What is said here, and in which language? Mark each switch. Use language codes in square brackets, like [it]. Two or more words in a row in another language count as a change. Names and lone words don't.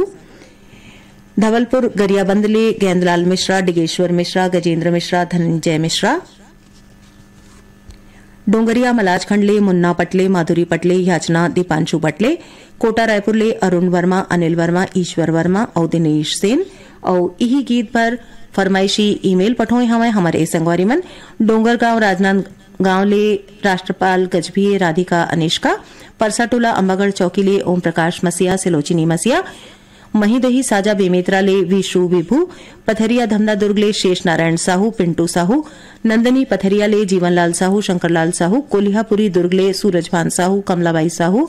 [hne] धवलपुर गरियाबंद ले गेंदलाल मिश्रा, डिगेश्वर मिश्रा, गजेंद्र मिश्रा, धनंजय मिश्रा। डोंगरिया मलाजखंड ले मुन्ना पटले, माधुरी पटले, याचना दीपांशु पटले। कोटा रायपुर ले अरुण वर्मा, अनिल वर्मा, ईश्वर वर्मा और दिनेश सेन। और यही गीत पर फरमाइशी ईमेल पठोए हमें हमारे संगवारी मन। डोंगरगांव राजनांदगांव ले राष्ट्रपाल गजभिये, राधिका अनिष्का। परसाटोला अंबागढ़ चौकी ले ओम प्रकाश मसिया, सिलोचिनी मसिया। महीदही साजा बेमेत्रा ले विशु विभू, पथरिया धमदा दुर्ग ले शेष नारायण साहू, पिंटू साहू, नंदनी पथरिया ले जीवनलाल साहू, शंकरलाल साहू, कोलिहापुरी दुर्ग ले सूरजभान साहू, कमलाबाई साहू,